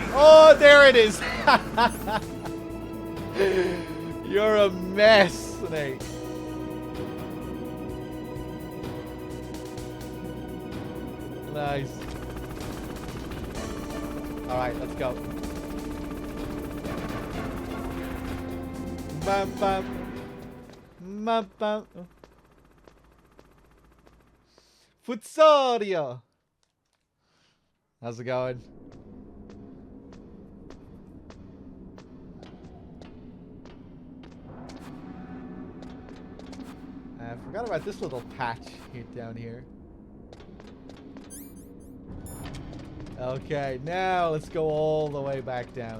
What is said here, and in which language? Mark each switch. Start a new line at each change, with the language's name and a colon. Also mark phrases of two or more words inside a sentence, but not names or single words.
English: Oh, there it is! You're a mess, Snake. Nice. Alright, let's go. Bam, bam. Bam, bam. Futsaria. How's it going? I forgot about this little patch here, down here. Okay, now let's go all the way back down.